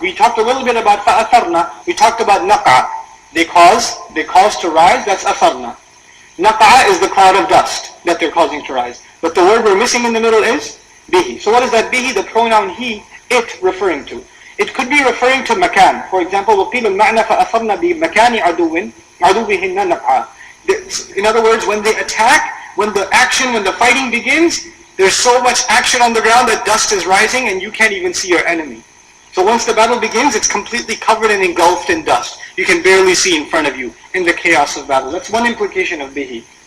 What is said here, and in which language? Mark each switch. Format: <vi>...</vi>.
<en>We talked a little bit about فَأَثَرْنَا. We talked about naqa. They cause to rise. That's أثرنا. Naqa is the cloud of dust that they're causing to rise. But the word we're missing in the middle is bihi. So what is that bihi? The pronoun he, it referring to. It could be referring to makan. For example,</en> <ar>وَقِيلُ الْمَعْنَى فَأَثَرْنَا بِمَكَانِ عَدُوِّهِنَّ نَقْعًا.</ar> <en>In other words, when they attack, when the fighting begins, there's so much action on the ground that dust is rising and you can't even see your enemy. So once the battle begins, it's completely covered and engulfed in dust. You can barely see in front of you in the chaos of battle. That's one implication of bihi.</en>